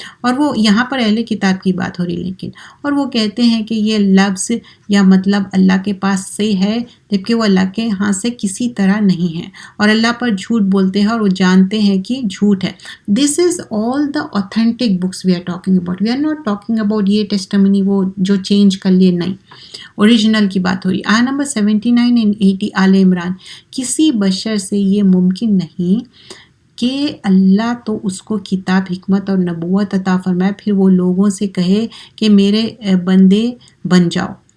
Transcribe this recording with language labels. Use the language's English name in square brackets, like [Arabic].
[Urdu] اور وہ یہاں پر اہل کتاب کی بات ہو رہی لیکن، اور وہ کہتے ہیں کہ یہ لفظ یا مطلب اللہ کے پاس سے ہے جبکہ وہ اللہ کے ہاں سے کسی طرح نہیں ہے، اور اللہ پر جھوٹ بولتے ہیں اور وہ جانتے ہیں کہ جھوٹ ہے. [English] This is all the authentic books we are talking about. We are not talking about [Urdu] یہ ٹیسٹمنی وہ جو چینج کر لیے، نہیں، اوریجنل کی بات ہو رہی. آیت نمبر 79 and 80 آل عمران. کسی بشر سے یہ ممکن نہیں کہ اللہ تو اس کو کتاب، حکمت اور نبوت عطا فرمائے، پھر وہ لوگوں سے کہے کہ میرے بندے بن جاؤ.